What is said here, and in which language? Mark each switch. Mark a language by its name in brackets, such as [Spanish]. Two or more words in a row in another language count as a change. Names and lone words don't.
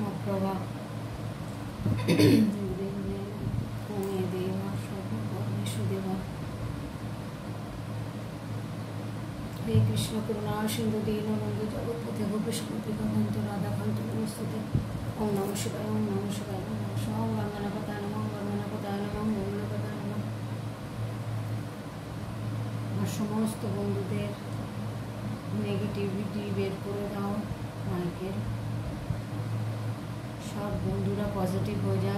[Bangla] প্রভাব কমিয়ে দেওয়া সর্বকর্মেষু দেওয়া। [Sanskrit] হে কৃষ্ণ করুণা সিন্ধু দীনবন্ধু জগৎপতি গোপেশ গোপিকান্ত রাধাকান্ত নমস্তুতে। ওম নমঃ শিবায়, ওম নমঃ শিবায়, ওম নমঃ শিবায়। ওম গঙ্গনাপতায় নমঃ, গঙ্গনাপতায় নমঃ, গঙ্গনাপতায় নমঃ। [Bangla] আর সমস্ত বন্ধুদের নেগেটিভিটি বের করে দাও মাইকের। সব বন্ধুরা পজিটিভ হয়ে যাক।